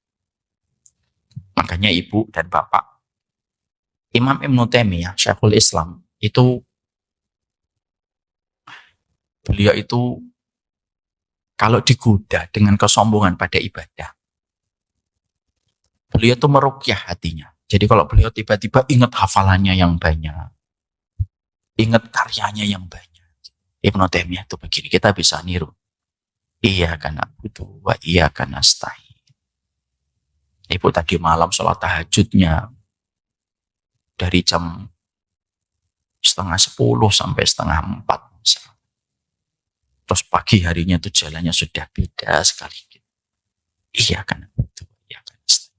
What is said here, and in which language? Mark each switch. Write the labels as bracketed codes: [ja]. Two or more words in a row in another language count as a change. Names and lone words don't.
[id] Makanya ibu dan bapak, Imam Ibnu Taimiyah, Syekhul Islam, beliau itu kalau digoda dengan kesombongan pada ibadah, beliau itu meruqyah hatinya. Jadi kalau beliau tiba-tiba ingat hafalannya yang banyak, ingat karyanya yang banyak, Ibnu Taimiyah itu begini, kita bisa niru. [ar] إياك نعبد وإياك نستعين. [id] Ibu tadi malam sholat tahajudnya dari jam 9:30 sampai 9:30. Terus pagi harinya itu jalannya sudah beda sekali. [ar] إياك نعبد وإياك نستعين.